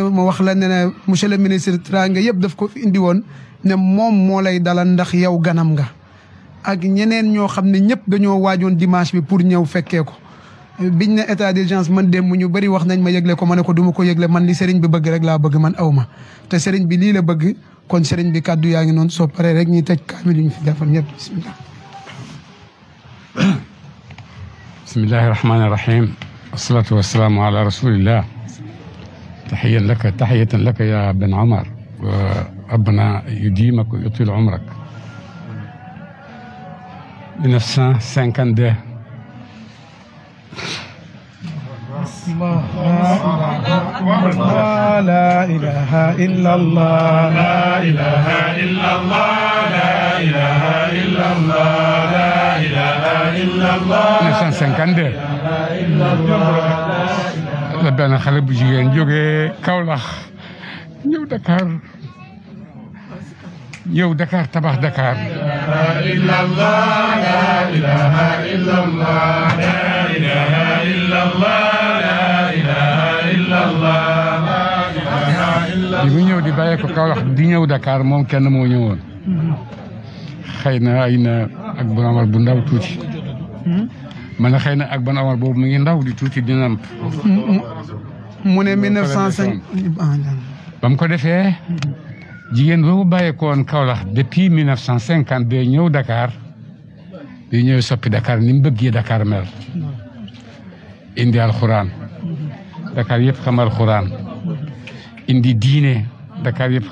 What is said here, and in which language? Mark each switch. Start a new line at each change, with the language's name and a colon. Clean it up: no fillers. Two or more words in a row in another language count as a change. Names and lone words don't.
Wolof: ma wax la ne
French: monsieur le ministre
Wolof: Teranga yëpp daf ko fi indi woon ne moom moo lay dalal ndax yow ganam nga ak ñeneen ñoo xam ne ñëpp dañoo waajoon dimanche bi pour ñëw fekkee ko biñ ne
French: état d'urgence
Wolof: man dem ñu bëri wax nañ ma yëgle ko ma ne ko du ma ko yëgle man li sëriñ bi bëgg rek laa bëgg man aw ma te sëriñ bi lii la bëgg kon sëriñ bi kàddu yaa ngi noonu soo paree rek ñuy tëj kaamil yu ñu fi defal ñëpp bismillah
Arabic: بسم الله الرحمن الرحيم والصلاة والسلام على رسول الله تحية لك يا بن عمر وربنا يديمك ويطيل عمرك 1952 لا إله إلا الله لا إله إلا الله لا إله إلا الله لا إله إلا الله
Wolof: 1952 la benn xale bu jigéen jógee Kaolack ñëw Dakar tabax Dakar
Arabic: إلا الله لا إله إلا الله لا إله إلا الله لا إله إلا الله لا إله إلا
Wolof: bi mu ñëw di bàyyee ko Kaolack di ñëw Dakar moom kenn moo ñëwoon xëy na ay na ak Ben Omar bu ndaw tuuti man na xëy na ak Ben Omar boobu mu ngi ndaw di tuuti di namp mu ne 1905 ba mu ko defee jigéen boobu bàyyeekoon Kaolack depuis 1952 ñëw Dakar di ñëw soppi Dakar ni mu bëggee Dakar mel indi alxuraan Dakar yëpp xam alxuraan indi diine Dakar yëpp